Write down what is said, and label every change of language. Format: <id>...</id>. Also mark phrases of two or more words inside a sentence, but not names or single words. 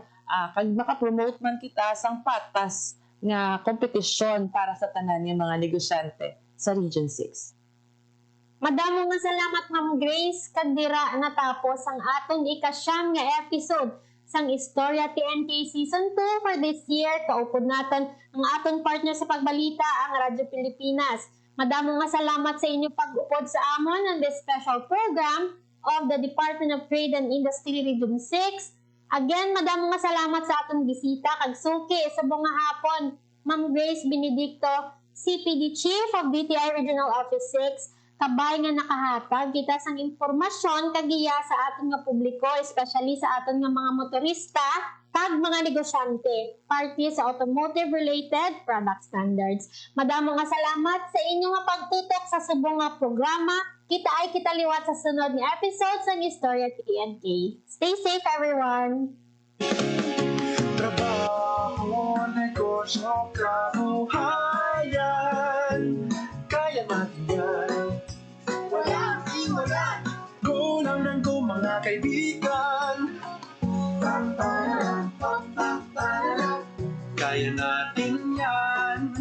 <hil>Kag makapromote man kita sang patas nga kompetisyon para sa tanan nga mga negosyante sa Region 6. Madamo nga salamat, Ma'am Grace, kag dira natapos ang aton ikasyam nga episode sang Istorya TNK Season 2</hil> <en>for this year.</en> <hil>Kaupod naton ang aton partner sa pagbalita, ang Radyo Pilipinas. Madamo nga salamat sa inyo pag-upod sa amon</hil> <en>on this special program of the Department of Trade and Industry Region 6.</en> <hil>Again, madamo nga salamat sa atong bisita kag suki sa bunga hapon, Ma'am Grace Benedicto, CPD Chief of DTI Regional Office 6. Kabay nga nakahatag kita sang impormasyon kagiya sa aton nga publiko, especially sa aton nga mga motorista kag mga negosyante parte sa</hil> <en>automotive related product standards.</en> <hil>Madamo nga salamat sa inyo nga pagtutok sa subong nga programa. Kita ay kitaliwat sa sunod nga episode sa Istorya TNK.</hil> <en>Stay safe, everyone!</en> <tl>Trabaho, negosyo, kabuhayan, kaya natin yan. Walang iwanan. Go lang ng go, mga kaibigan. Kaya natin yan.</tl>